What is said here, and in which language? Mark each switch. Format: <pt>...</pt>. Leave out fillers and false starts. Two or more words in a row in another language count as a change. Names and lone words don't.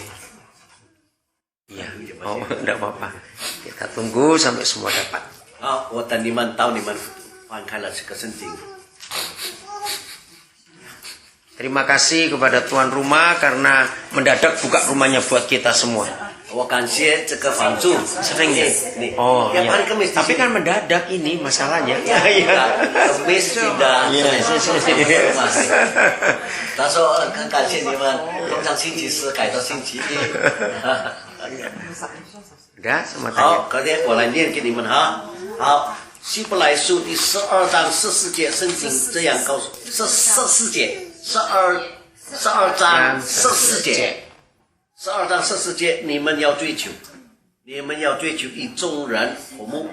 <id>Iya, oh, enggak apa-apa. Kita tunggu sampai semua dapat.</id> <zh>好，我等你们到你们翻开了这个圣经。</zh> <id>Terima kasih kepada tuan rumah karena mendadak buka rumahnya buat kita semua.</id> <zh>我感谢这个房主</zh> <id>Sering ya?</id> <zh>你 Oh,</zh> <id>yang iya. hari Kamis di Tapi sini. kan mendadak ini masalahnya. Kamis tidak Iya.</id> <zh>他说很感谢你们，通常星期四改到星期一。</zh> <id>Udah, sama</id> <zh>好，</zh> <id>tanya.</id> <zh>隔天我来念给你们哈。好，希伯来书第12章14节，圣经这样告诉14节，12章14节，12章14节，你们要追求与众人和睦。</zh>